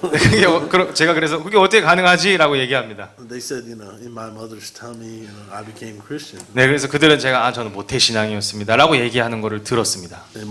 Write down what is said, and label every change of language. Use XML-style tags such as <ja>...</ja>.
<ko>네, 제가 그래서 그게 어떻게 가능하지라고 얘기합니다.</ko> <en>They said, in my mother's tummy, I became Christian.</en> <ko>네, 그래서 그들은 제가 저는 모태 신앙이었습니다라고 얘기하는 거를 들었습니다.</ko>